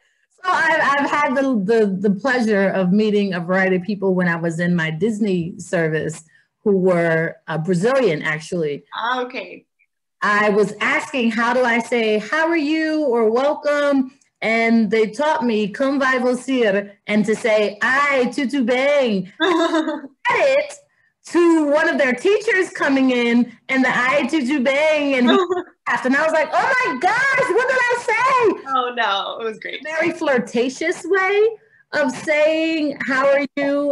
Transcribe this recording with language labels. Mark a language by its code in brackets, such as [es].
[en] So I've had the pleasure of meeting a variety of people when I was in my Disney service who were Brazilian, actually. Okay. I was asking, how do I say, how are you or welcome? And they taught me, como vai você? And to say, [pt] ai, tudo bem. [en] It to one of their teachers coming in and the [pt] ai, tudo bem. [en] And he laughed. And I was like, oh my gosh, what did I say? Oh no, it was great. Very flirtatious way of saying, how are you?